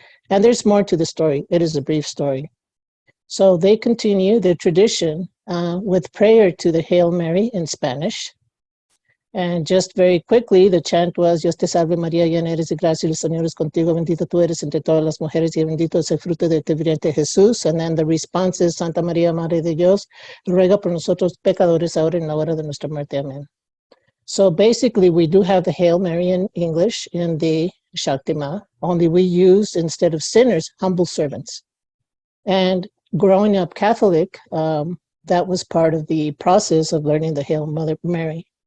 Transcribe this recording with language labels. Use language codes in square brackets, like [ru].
[en] And there's more to the story. It is a brief story. So they continue the tradition with prayer to the Hail Mary in Spanish. And just very quickly, the chant was, [es] Dios te salve María, llena eres de gracia, el Señor es contigo, bendita tú eres entre todas las mujeres y bendito es el fruto de tu vientre Jesús. [en] And then the response is, [es] Santa María, Madre de Dios, ruega por nosotros pecadores ahora en la hora de nuestra muerte. [en] Amen. So basically, we do have the Hail Mary in English in the ShaktiMa, only we use, instead of sinners, humble servants. And growing up Catholic, that was part of the process of learning the Hail Mother Mary.